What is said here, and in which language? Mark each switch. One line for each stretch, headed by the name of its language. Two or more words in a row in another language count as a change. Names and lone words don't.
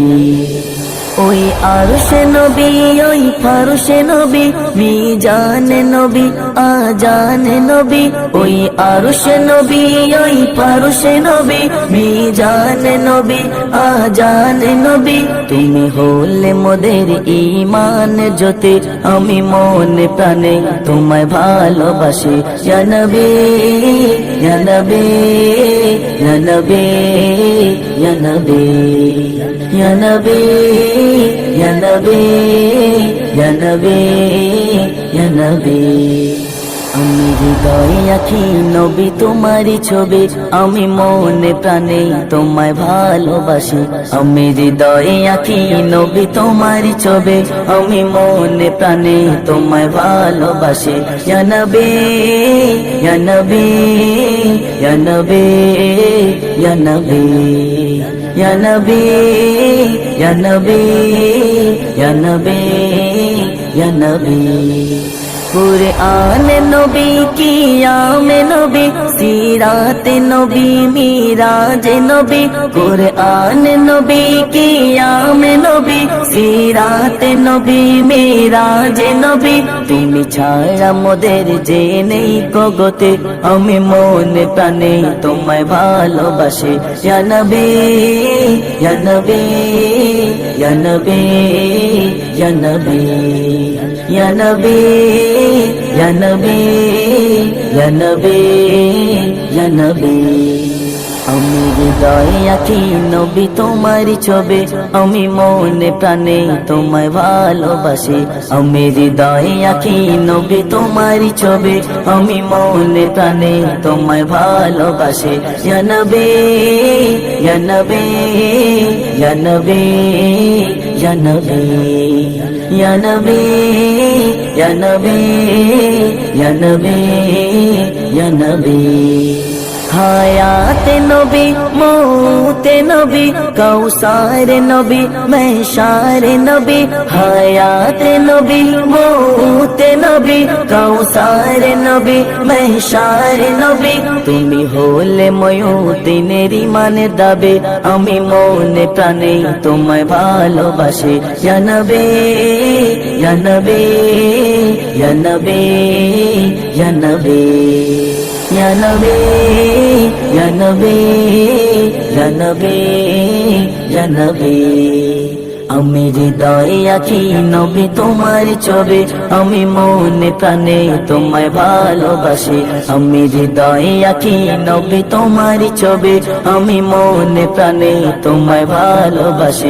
Bangla: ওই আরশে নবী, ওই ফারশে নবী, মিজানে নবী, আজানে নবী। ওই আরশে নবী, ওই ফারশে নবী, মিজানে নবী, আজানে নবী। তুমি হলে মোদের ঈমান জ্যোতি, আমি মনে প্রাণে তোমায় ভালোবাসি।
Arabic: يا نبي، يا نبي، يا نبي، يا نبي، يا نبي، يا نبي، يا نبي، يا نبي.
Bangla: আমি হৃদয়ে আঁকি নবী তোমারই ছবি, আমি মনে প্রাণে তোমায় ভালোবাসি। আমি হৃদয়ে আঁকি নবী তোমারই ছবি, আমি মনে প্রাণে তোমায় ভালোবাসি।
Arabic: يا نبي، يا نبي، يا نبي، يا نبي، يا نبي، يا نبي، يا نبي، يا نبي.
Bangla: কুরআনে নবী, কিয়ামে নবী, সিরাতে নবী, মিরাজে নবী। কুরআনে নবী, কিয়ামে নবী, সিরাতে নবী, মিরাজে নবী। তুমি ছাড়া মোদের যে নেই গগতে, আমি মনে প্রাণে তোমায় ভালোবাসি।
Arabic: يا نبي، يا نبي، يا نبي، يا نبي، يا نبي، يا نبي، يا نبي، يا نبي.
Bangla: আমি হৃদয়ে আঁকি নবী তোমারই ছবি, আমি মনে প্রাণে তোমায় ভালোবাসি। আমি হৃদয়ে আঁকি নবী তোমারই ছবি, আমি মনে প্রাণে তোমায় ভালোবাসি।
Arabic: يا نبي، يا نبي، يا نبي، يا نبي، يا نبي، يا نبي، يا نبي، يا نبي.
Bangla: হায়াতে নবী, মৌতে নবী, কাউসারে নবী, মেহশারে নবী। হায়াতে নবী, মৌতে নবী, কাউসারে নবী, মেহশারে নবী। তুমি হলে ময়ূদিনের ইমানের দাবি, আমি মনে প্রাণে তোমায় ভালোবাসি।
Arabic: يا نبي، يا نبي، يا نبي، يا نبي، يا نبي، يا نبي، يا نبي، يا نبي.
Bangla: আমি হৃদয়ে আঁকি নবী তোমার ছবি, আমি মনে প্রাণে তোমায় ভালোবাসি। আমি হৃদয়ে আঁকি নবী তোমার ছবি, আমি মনে প্রাণে তোমায় ভালোবাসি।